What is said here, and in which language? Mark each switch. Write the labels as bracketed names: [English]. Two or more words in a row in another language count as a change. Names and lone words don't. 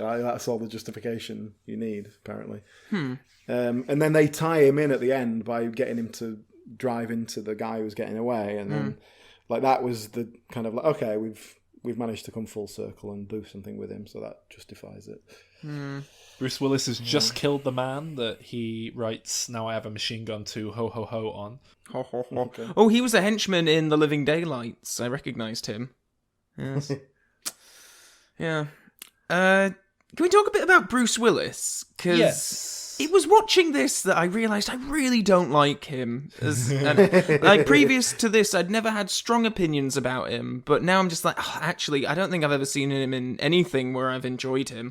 [English] That's all the justification you need, apparently. And then they tie him in at the end by getting him to drive into the guy who's getting away, and then like that was the kind of like, okay, we've managed to come full circle and do something with him, so that justifies it. Bruce Willis has just killed the man that he writes "Now I Have a Machine Gun 2 Ho Ho Ho" on. Ho, ho, ho. Okay. Oh, he was a henchman in The Living Daylights. I recognised him. Yes. Yeah. Can we talk a bit about Bruce Willis? Because it was watching this that I realised I really don't like him. Previous to this, I'd never had strong opinions about him, but now I'm just like, actually, I don't think I've ever seen him in anything where I've enjoyed him.